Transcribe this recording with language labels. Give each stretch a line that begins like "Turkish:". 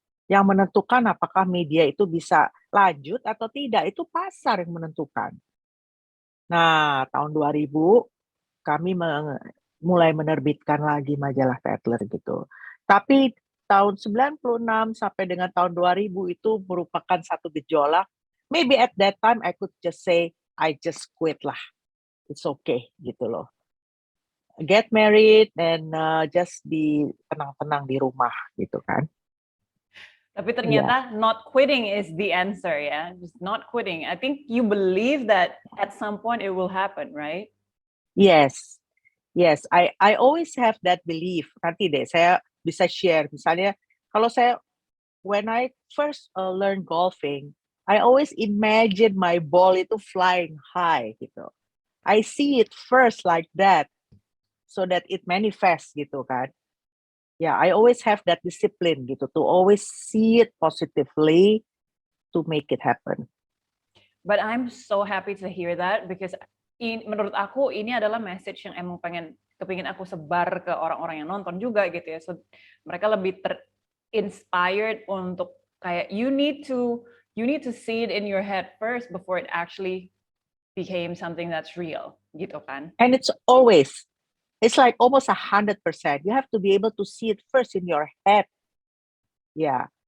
Indonesian: Yang menentukan apakah media itu bisa lanjut atau tidak, itu pasar yang menentukan. Nah, tahun 2000 kami mulai menerbitkan lagi majalah Tatler gitu. Tapi tahun 96 sampai dengan tahun 2000 itu merupakan satu gejolak.
English: Maybe at that time I could just say, I just quit lah. It's okay gitu loh. Get married and just be
Indonesian: tenang-tenang di rumah gitu kan. Tapi ternyata
English: not quitting is the answer ya, just not quitting. I think you believe that at some point it will happen, right? Yes. Yes, I always have that belief.
Indonesian: Nanti deh saya bisa share. Misalnya kalau saya
English: when I first learn golfing, I always imagine my ball itu flying high gitu. I see it first like that so that it manifests gitu kan. Yeah, I always have that discipline gitu to always see it positively to make it happen. But I'm so happy to hear that because
Indonesian: menurut aku ini adalah message yang emang kepingin aku sebar ke orang-orang yang nonton juga gitu ya. So mereka lebih inspired untuk kayak
English: you need to see it in your head first before it actually became something that's real gitu kan. And it's like almost 100%. You have to be able to see it first in your head. Yeah.